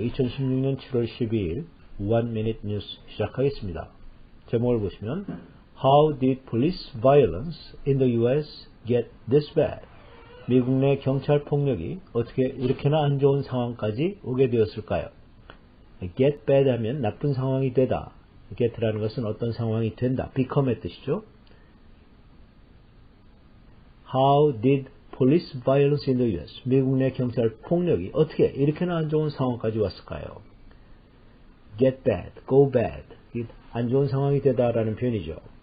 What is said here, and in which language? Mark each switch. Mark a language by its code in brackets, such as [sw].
[ko] 2016년 7월 12일 1-Minute News 시작하겠습니다. 제목을 보시면 [en] How did police violence in the US get this bad? [ko] 미국 내 경찰 폭력이 어떻게 이렇게나 안 좋은 상황까지 오게 되었을까요? Get bad 하면 나쁜 상황이 되다. get라는 것은 어떤 상황이 된다. become의 뜻이죠. [en] How did police violence in the US? [ko] 미국 내 경찰 폭력이 어떻게 이렇게나 안 좋은 상황까지 왔을까요? [en] Get bad, go bad. [ko] 안 좋은 상황이 되다라는 표현이죠.